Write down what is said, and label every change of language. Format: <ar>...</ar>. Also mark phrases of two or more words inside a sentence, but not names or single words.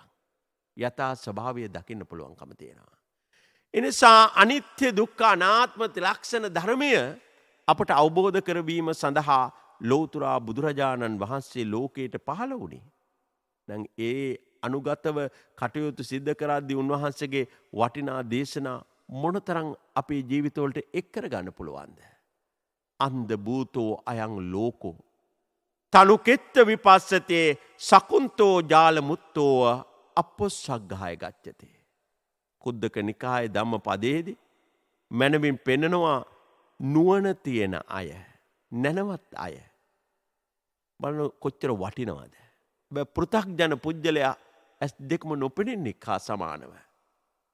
<si>යථා ස්වභාවය දකින්න පුළුවන්කම තියෙනවා. එනිසා අනිත්‍ය දුක්ඛ අනාත්ම ත්‍රිලක්ෂණ ධර්මය අපට අවබෝධ කරවීම සඳහා ලෝතුරා බුදුරජාණන් වහන්සේ ලෝකයට පහළ වුණේ. දැන් ඒ අනුගතව කටයුතු සිද්ධ කරද්දී උන්වහන්සේගේ වටිනා දේශනා මොනතරම් අපේ ජීවිතවලට එක් කරගන්න පුළුවන්ද?</si> <pi>අන්ධ භූතෝ අයං ලෝකෝ තනුකෙත්ත විපස්සතේ සකුන්තෝ ජාල මුත්තෝ අපොස්සග්ගහය ගච්ඡති.</pi> <si>කුද්දක නිකායේ ධම්මපදයේදී මනමින් පෙන්නනවා නුවණ තියෙන අය, නැනවත් අය බලන කොච්චර වටිනවද? පෘථග්ජන පුජ්‍යලයා ඇස් දෙකම නොපෙනෙන්නේ කා සමානව.</si>